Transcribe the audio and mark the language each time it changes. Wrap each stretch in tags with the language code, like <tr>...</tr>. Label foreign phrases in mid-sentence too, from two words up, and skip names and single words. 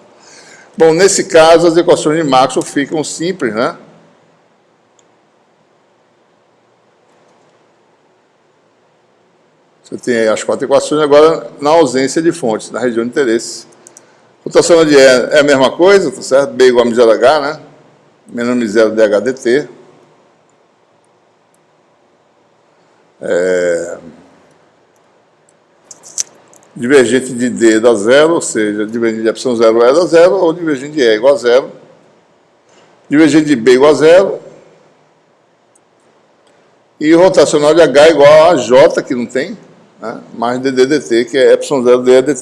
<pt>Bom, nesse caso, as equações de Maxwell ficam simples, né? Você tem aí as 4 equações, agora na ausência de fontes, na região de interesse. Rotação de E é a mesma coisa, tá certo? B igual a μ0 H, né? Menos μ0 dH dt. Divergente de D dá zero, ou seja, divergente de epsilon 0 E dá zero, ou divergente de E igual a zero. Divergente de B igual a zero. E rotacional de H igual a J, que não tem, né, mais dd dt, que é epsilon 0 dE dt.</pt>